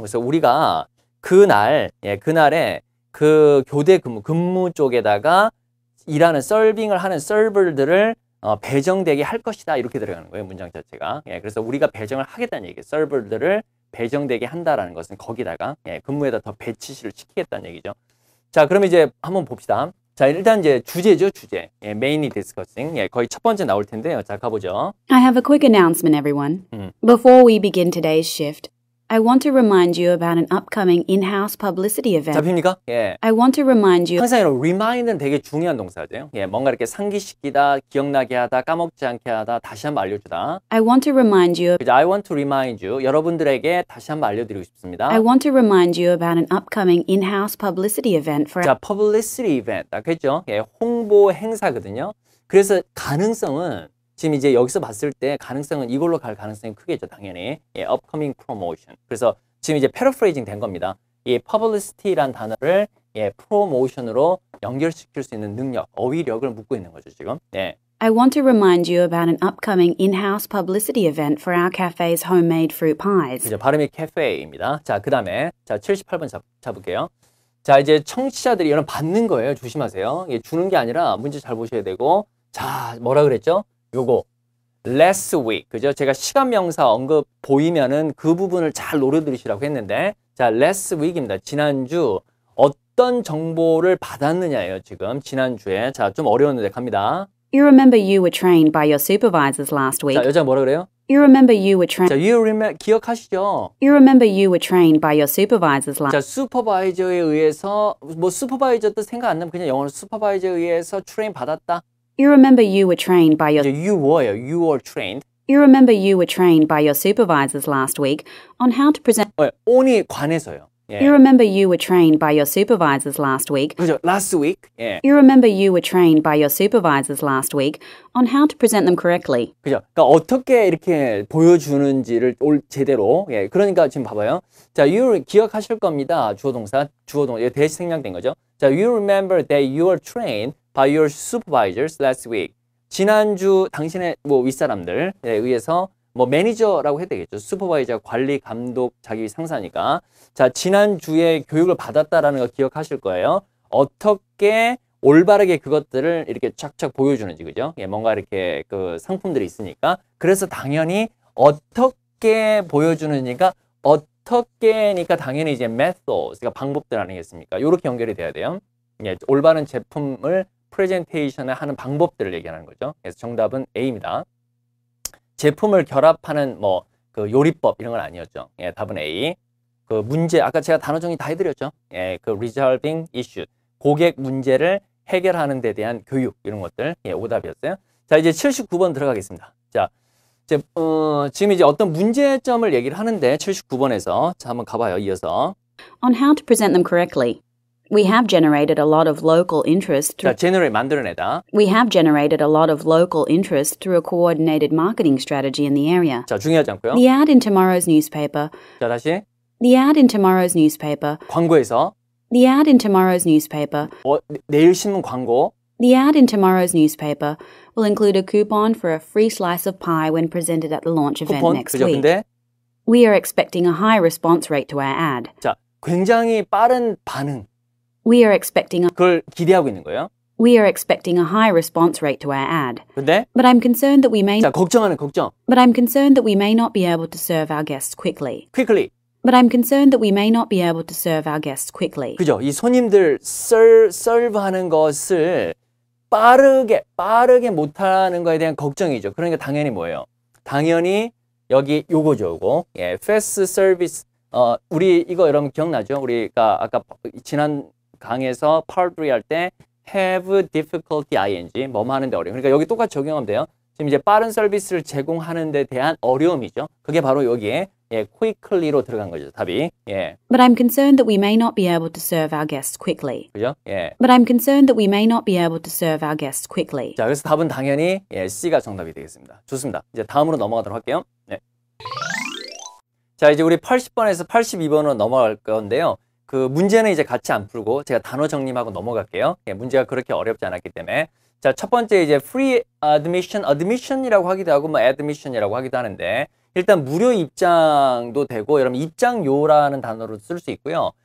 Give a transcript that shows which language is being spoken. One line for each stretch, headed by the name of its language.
Korean: 그래서 우리가 그날, 예, 그날에 그 교대 근무 쪽에다가 일하는 서빙을 하는 서버들을 배정되게 할 것이다. 이렇게 들어가는 거예요. 문장 자체가. 예, 그래서 우리가 배정을 하겠다는 얘기예요. 서버들을 배정되게 한다라는 것은 거기다가 예, 근무에다 더 배치시를 시키겠다는 얘기죠. 자, 그럼 이제 한번 봅시다. 자, 일단 이제 주제죠, 주제.
English: 예, mainly discussing.
Korean: 예, 거의 첫 번째 나올 텐데요. 자, 가보죠.
English: I have a quick announcement, everyone. Before we begin today's shift, I want to remind you about an upcoming in-house publicity event.
Korean: 잡힙니까? 예.
English: I want to remind you
Korean: 항상 이런 remind는 되게 중요한 동사죠. 예, 뭔가 이렇게 상기시키다, 기억나게 하다, 까먹지 않게 하다, 다시 한번 알려주다.
English: I want to remind you
Korean: 그죠?
English: I want to remind you.
Korean: 여러분들에게 다시 한번 알려드리고 싶습니다.
English: I want to remind you about an upcoming in-house publicity event for
Korean: 자, publicity event. 아겠죠? 예, 홍보 행사거든요. 그래서 가능성은 지금 이제 여기서 봤을 때 가능성은 이걸로 갈 가능성이 크겠죠, 당연히. 예, upcoming promotion. 그래서 지금 이제 paraphrasing 된 겁니다. 이 publicity란 단어를 예, promotion으로 연결시킬 수 있는 능력, 어휘력을 묻고 있는 거죠, 지금. 예.
English: I want to remind you about an upcoming in-house publicity event for our cafe's homemade fruit pies.
Korean: 그죠, 발음이 cafe입니다. 자, 그 다음에 자 78번 잡을게요. 자, 이제 청취자들이 이런 받는 거예요. 조심하세요. 예, 주는 게 아니라 문제 잘 보셔야 되고. 자, 뭐라 그랬죠? 요거
English: last week.
Korean: 그죠? 제가 시간 명사 언급 보이면은 그 부분을 잘 노려 들으시라고 했는데, 자, last week입니다. 지난주 어떤 정보를 받았느냐예요, 지금. 지난주에. 자, 좀 어려웠는데 갑니다.
English: You remember you were trained by your supervisors last week.
Korean: 자, 여자가 뭐라 그래요?
English: You remember you were trained.
Korean: 자,
English: you remember,
Korean: 기억하시죠?
English: You remember you were trained by your supervisors last.
Korean: 자, 슈퍼바이저에 의해서, 뭐 슈퍼바이저도 생각 안 나면 그냥 영어로 슈퍼바이저에 의해서 트레인 받았다.
English: You remember you were trained by your.
Korean: 이제 you were요.
English: You were trained. You remember you were trained by your supervisors last week on how to present.
Korean: on이 관해서요. 예.
English: You remember you were trained by your supervisors last week.
Korean: 그죠?
English: last week.
Korean: 예.
English: You remember you were trained by your supervisors last week on how to present them correctly.
Korean: 그죠? 그러니까 어떻게 이렇게 보여주는지를 제대로. 예. 그러니까 지금 봐봐요. 자, you 기억하실 겁니다. 주어동사, 이거 대시 생략된 거죠.
English: 자, you remember that you were trained by your supervisors last week.
Korean: 지난주 당신의 뭐 윗사람들에 의해서 뭐 매니저라고 해야 되겠죠. 슈퍼바이저, 관리, 감독, 자기 상사니까. 자, 지난주에 교육을 받았다라는 거 기억하실 거예요. 어떻게 올바르게 그것들을 이렇게 쫙쫙 보여주는지, 그죠? 예, 뭔가 이렇게 그 상품들이 있으니까. 그래서 당연히 어떻게 보여주느니까 어떻게니까 당연히 이제 methods, 그러니까 방법들 아니겠습니까? 이렇게 연결이 돼야 돼요. 예, 올바른 제품을 프레젠테이션을 하는 방법들을 얘기하는 거죠. 그래서 정답은 A입니다. 제품을 결합하는 뭐 그 요리법 이런 건 아니었죠. 예, 답은 A. 그 문제 아까 제가 단어 정리 다 해드렸죠. 예, 그 resolving issue, 고객 문제를 해결하는 데 대한 교육 이런 것들. 예, 오답이었어요. 자, 이제 79번 들어가겠습니다. 자, 이제 지금 이제 어떤 문제점을 얘기를 하는데 79번에서 자 한번 가봐요. 이어서
English: On how to present them correctly. We have generated a lot of local interest
Korean: 자,
English: through.
Korean: generate 만들어내다.
English: We have generated a lot of local interest through a coordinated marketing strategy in the area.
Korean: 자, 중요하지 않고요.
English: The ad in tomorrow's newspaper.
Korean: 자, 다시
English: The ad in tomorrow's newspaper.
Korean: 광고에서
English: The ad in tomorrow's newspaper.
Korean: 내일 신문 광고.
English: The ad in tomorrow's newspaper will include a coupon for a free slice of pie when presented at the launch event
Korean: 쿠폰.
English: next
Korean: 그죠?
English: week.
Korean: 근데
English: We are expecting a high response rate to our ad.
Korean: 자, 굉장히 빠른 반응.
English: We are expecting a
Korean: 그걸 기대하고 있는 거예요.
English: We are expecting a high response rate to our ad.
Korean: 근데
English: But I'm concerned that we may
Korean: 자, 걱정하는 걱정.
English: But I'm concerned that we may not be able to serve our guests quickly. quickly. But I'm concerned that we may not be able to serve our guests quickly.
Korean: 그죠? 이 손님들 서브하는 것을 빠르게 못하는 거에 대한 걱정이죠. 그러니까 당연히 뭐예요? 당연히 여기 요거죠, 요거.
English: 예, fast service.
Korean: 우리 이거 여러분 기억나죠? 우리가 아까 지난 강에서 part 3 할 때
English: have difficulty ing
Korean: 뭐뭐 하는데 어려움. 그러니까 여기 똑같이 적용하면 돼요. 지금 이제 빠른 서비스를 제공하는 데 대한 어려움이죠. 그게 바로 여기에 예, quickly로 들어간 거죠. 답이. 예.
English: But I'm concerned that we may not be able to serve our guests quickly.
Korean: 그죠? 예.
English: But I'm concerned that we may not be able to serve our guests quickly.
Korean: 자, 그래서 답은 당연히 예, C가 정답이 되겠습니다. 좋습니다. 이제 다음으로 넘어가도록 할게요. 네. 자, 이제 우리 80번에서 82번으로 넘어갈 건데요. 그 문제는 이제 같이 안 풀고 제가 단어 정리하고 넘어갈게요. 예, 문제가 그렇게 어렵지 않았기 때문에. 자, 첫 번째 이제 free admission이라고 하기도 하고 뭐 admission이라고 하기도 하는데 일단 무료 입장도 되고 여러분 입장료라는 단어로 쓸 수 있고요.